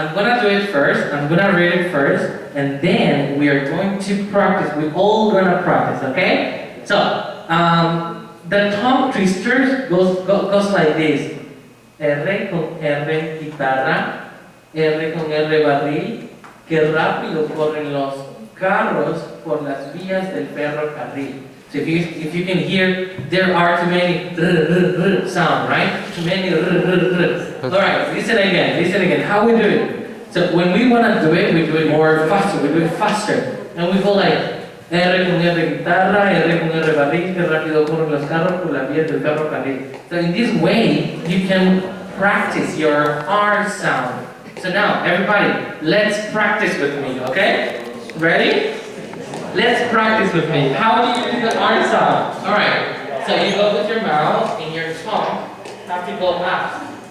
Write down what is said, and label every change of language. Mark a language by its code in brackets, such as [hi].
[en] I'm gonna do it first, I'm gonna read it first, and then we are going to practice. We're all gonna practice, okay? So, the tongue twister goes like this. [es] R con R guitarra, R con R barril, que rápido corren los carros por las vías del ferrocarril. [en] So if you can hear, there are too many sound, right? Too many. Alright, listen again. How we do it? So when we want to do it more faster. We do it faster. And we go like, [es] R con R guitarra, R con R barril, que rápido corren los carros por las vías del ferrocarril. [en] So in this way, you can practice your R sound. So now, everybody, let's practice with me, okay? Ready? Let's practice with me. How do you do the R sound? Alright, so you go with your mouth and your tongue have to go up.